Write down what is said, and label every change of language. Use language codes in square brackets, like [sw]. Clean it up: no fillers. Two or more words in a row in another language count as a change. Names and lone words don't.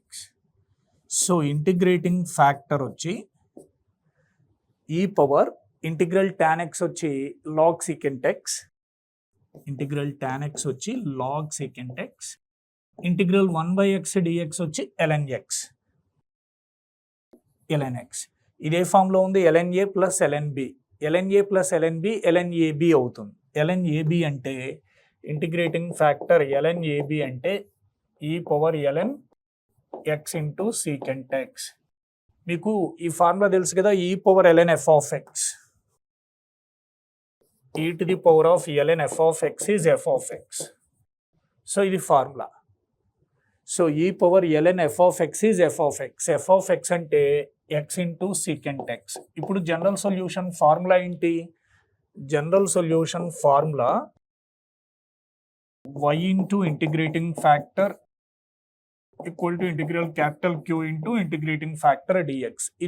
[en] so integrating factor [te] వచ్చి ఈ పవర్ ఇంటిగ్రల్ tan x వచ్చి log secant x, ఇంటిగ్రల్ tan x వచ్చి log secant x, ఇంటిగ్రల్ 1/x dx వచ్చి ln x. ఇదే ఫామ్లో ఉంది ln a ప్లస్ ln b, ln a ప్లస్ ln b ln ab అవుతుంది. ln ab అంటే [en] integrating factor [te] ln ab అంటే ఈ పవర్ ln x ఇంటూ secant x. మీకు ఈ ఫార్ములా తెలుసు కదా, ఈ పవర్ ln f ఆఫ్ x, [en] e to the power of ln f of x is f of x. [te] సో ఇది ఫార్ములా. సో ఈ పవర్ ln f ఆఫ్ x ఈజ్ f ఆఫ్ x, f ఆఫ్ x అంటే x ఇంటూ secant x. ఇప్పుడు [en] general solution formula [te] ఏంటి, [en] general solution formula [te] y ఇంటూ [en] integrating factor equal to integral capital Q [te] ఇంటూ [en] integrating factor [te] dx.